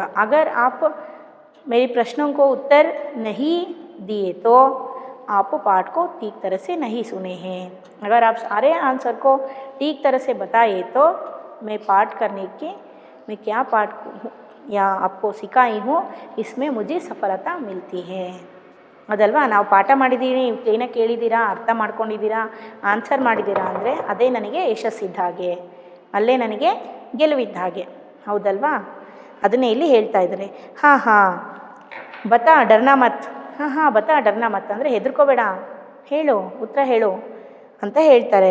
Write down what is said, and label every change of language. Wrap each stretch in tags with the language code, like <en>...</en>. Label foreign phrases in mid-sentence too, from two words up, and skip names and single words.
<hi>अगर आप मेरी प्रश्नों को उत्तर नहीं दिए तो आप पाठ को ठीक तरह से नहीं सुने हैं. अगर आप सारे आंसर को ठीक तरह से बताए तो मैं पाठ करने के, मैं क्या पाठ या आपको सिखाई हूँ इसमें मुझे सफलता मिलती है.</hi> <kn>ಅದಲ್ವಾ, ನಾವು ಪಾಠ ಮಾಡಿದ್ದೀವಿ, ಕ್ಲೀನಾಗಿ ಕೇಳಿದ್ದೀರಾ, ಅರ್ಥ ಮಾಡ್ಕೊಂಡಿದ್ದೀರಾ, ಆನ್ಸರ್ ಮಾಡಿದ್ದೀರಾ ಅಂದರೆ ಅದೇ ನನಗೆ ಯಶಸ್ಸಿದ್ದ ಹಾಗೆ, ಅಲ್ಲೇ ನನಗೆ ಗೆಲುವಿದ್ದ ಹಾಗೆ. ಹೌದಲ್ವಾ, ಅದನ್ನೇ ಇಲ್ಲಿ ಹೇಳ್ತಾ ಇದ್ದಾರೆ.</kn> <hi>बता डरना मत, बता डरना मत</hi> <kn>ಅಂದರೆ ಹೆದರ್ಕೋಬೇಡ, ಹೇಳು, ಉತ್ತರ ಹೇಳು ಅಂತ ಹೇಳ್ತಾರೆ.</kn>